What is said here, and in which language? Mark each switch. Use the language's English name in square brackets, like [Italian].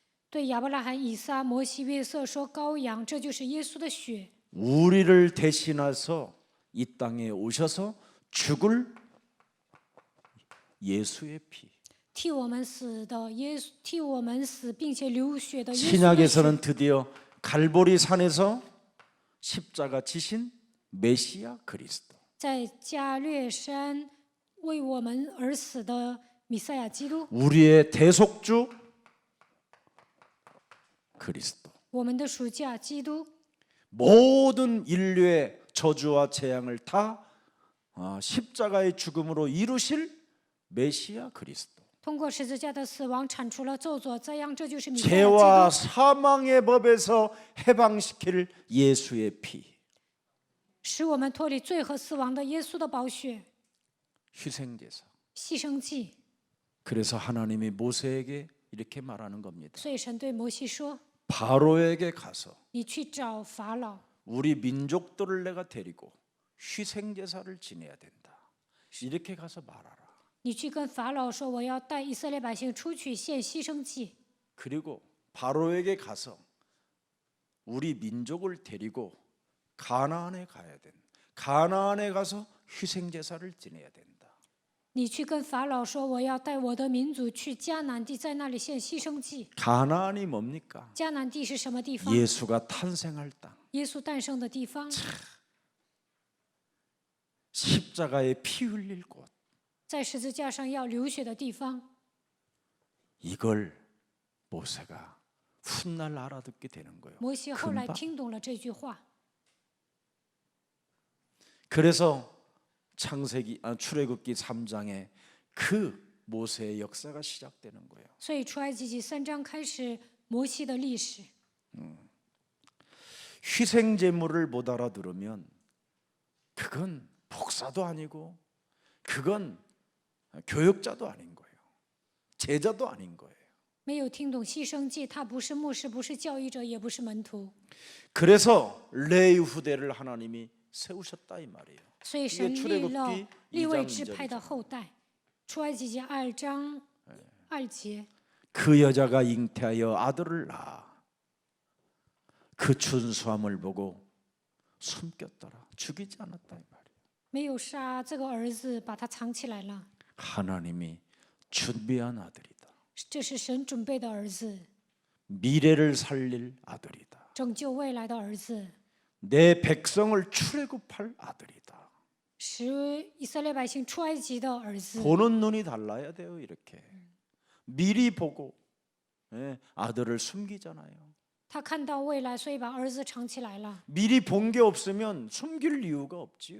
[Chinese] 对亚伯拉罕、以撒、摩西、约瑟说羔羊，这就是耶稣的血。 [Korean] 우리를 대신해서 이 땅에 오셔서 죽을 예수의 피. [Chinese] 替我们死的耶稣，替我们死并且流血的耶稣的血。 [Korean] 신약에서는 드디어 갈보리 산에서 십자가 지신 메시아 그리스도. [Chinese] 在加略山为我们而死的弥赛亚基督， [Korean] 우리의 대속주 그리스도. [Chinese] 我们的属价基督， [Korean] 모든 인류의 저주와 재앙을 다 십자가의 죽음으로 이루실 메시아 그리스도. [Chinese] 通过十字架的死亡铲除了咒诅灾殃，这就是弥赛亚 [Korean] 죄와 [Chinese] 基督， [Korean] 사망의 법에서 해방시킬 예수의 피. [Chinese] 使我们脱离罪和死亡的耶稣的宝血 [Korean] 희생제사. [Chinese] 牺牲祭。 [Korean] 그래서 하나님이 모세에게 이렇게 말하는 겁니다. [Chinese] 所以神对摩西说 [Korean] 바로에게 가서 ：“ [Chinese] 你去找法老， [Korean] 우리 민족들을 내가 데리고 희생제사를 지내야 된다. 이렇게 가서 말하라. [Chinese] 你去跟法老说，我要带以色列百姓出去献牺牲祭。 [Korean] 그리고 바로에게 가서 우리 민족을 데리고 가나안에 가야 된다. 가나안에 가서 희생제사를 지내야 된다. [Chinese] 你去跟法老说，我要带我的民族去迦南地，在那里献牺牲祭。 [Korean] 가나안이 뭡니까? [Chinese] 迦南地是什么地方？ [Korean] 예수가 탄생할 땅. [Chinese] 耶稣诞生的地方， [Korean] 십자가에 피 흘릴 곳. [Chinese] 在十字架上要流血的地方。 [Korean] 이걸 모세가 훗날 알아듣게 되는 거예요. [Chinese] 摩西后来 [Korean] 금방. [Chinese] 听懂了这句话， [Korean] 그래서 출애굽기 3장에 그 모세의 역사가 시작되는 거예요. [Chinese] 所以出埃及记3章开始摩西的历史。 [Korean] 희생 제물을 못 알아들으면 그건 목사도 아니고 그건 교역자도 아닌 거예요. 제자도 아닌 거예요. [Chinese] 没有听懂牺牲祭，他不是牧师，不是教育者，也不是门徒。 [Korean] 그래서 레위 후대를 하나님이 세우셨다 이 말이에요. [Chinese] 所以神立了利未支派的后代。出埃及记2章2节， [Korean] 그 여자가 잉태하여 아들을 낳아 그 준수함을 보고 숨겼더라. 죽이지 않았다 이 말이에요. [Chinese] 没有杀这个儿子，把他藏起来了。 [Korean] 하나님이 준비한 아들이다. [Chinese] 这是神准备的儿子， [Korean] 미래를 살릴 아들이다. [Chinese] 拯救未来的儿子， [Korean] 내 백성을 출애굽할 아들이다. [Chinese] 使以色列百姓出埃及的儿子。 [Korean] 보는 눈이 달라야 돼요. 이렇게 미리 보고 아들을 숨기잖아요. [Chinese] 他看到未来，所以把儿子藏起来了。 [Korean] 미리 본 게 없으면 숨길 이유가 없지요.